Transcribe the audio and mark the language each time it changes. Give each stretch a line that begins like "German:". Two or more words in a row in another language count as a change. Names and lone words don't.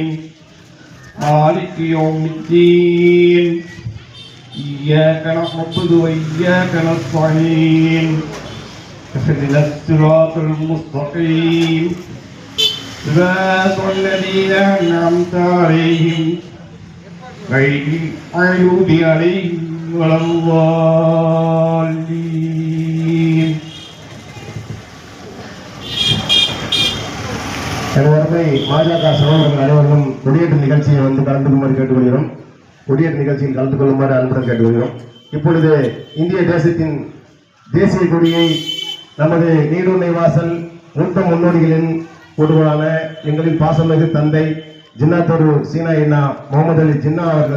Arabic: مالك يوم الدين إياك نعبد وإياك نستعين اهدنا الصراط المستقيم صراط الذين أنعمت عليهم غير المغضوب عليهم ولا الضالين.
Tamil: அனைவருமே பாஜக சகோதரர்கள் அனைவரும் கொடியேற்ற நிகழ்ச்சியை கலந்து கொள்ளுமாறு கேட்டுக்கொள்கிறோம். கொடியேற்ற நிகழ்ச்சியில் கலந்து கொள்ளுமாறு அன்புடன் கேட்டுக்கொள்கிறோம். இப்பொழுது இந்திய தேசத்தின் தேசிய கொடியை நமது நீடுண்ணை வாசல் மூத்த முன்னோடிகளின் ஒருவரான எங்களின் பாசமிகு தந்தை ஜின்னாத்தோடு சீனா முகமது அலி ஜின்னா அவர்கள்